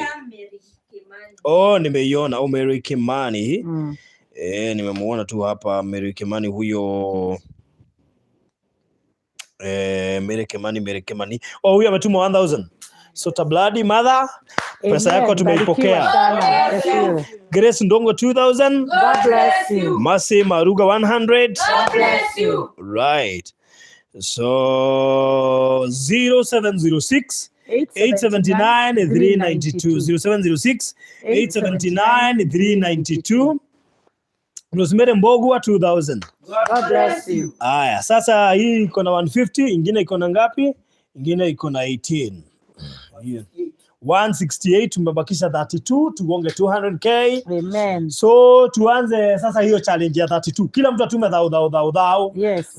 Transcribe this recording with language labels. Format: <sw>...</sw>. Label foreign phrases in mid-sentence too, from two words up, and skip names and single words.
<sw>Oh, nimeiona Mary Kimani. Nimemuona tu hapa Mary Kimani huyo. Mary Kimani. Oh, huyo ametuma 1000. So Tablandi Martha, pesa yako tumeipokea. Grace Ndongo 2000.</sw> <en>God bless you.</en> <sw>Masi Maruga 100.</sw> <en>God bless you. Right. So 0706 879 392. 0706 879 392. Rosemary Mbogwa 2000. God bless you.</en> <sw>Aya, sasa hii iko na 150, ingine iko na ngapi? Ingine iko na 18. 168, tumebakisha 32, tugonge 200k. Amen. So tuanze sasa hiyo challenge ya 32. Kila mtu atume dhao. Yes.</sw>